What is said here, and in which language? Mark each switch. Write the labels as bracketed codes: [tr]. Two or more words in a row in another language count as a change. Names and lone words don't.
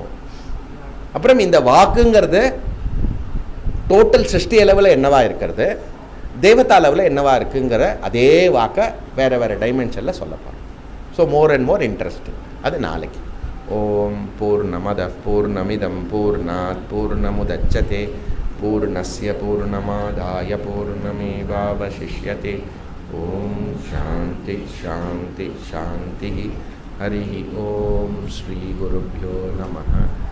[ta] அப்புறம் இந்த வாக்குங்கிறது டோட்டல் சிருஷ்டி அளவில் என்னவா இருக்கிறது, தேவதா அளவில் என்னவா இருக்குங்கிற அதே வாக்கை வேறு வேறு டைமென்ஷனில் சொல்ல போகிறோம். [en] so more and more interesting. [ta] அது நாளைக்கு. [sa] ओं पूर्णमदः पूर्णमिदं पूर्णात् पूर्णमुदच्यते पूर्णस्य पूर्णमादाय पूर्णमेवावशिष्यते. ओं शान्तिः शान्तिः शान्तिः. हरि ओं श्री गुरुभ्यो नमः.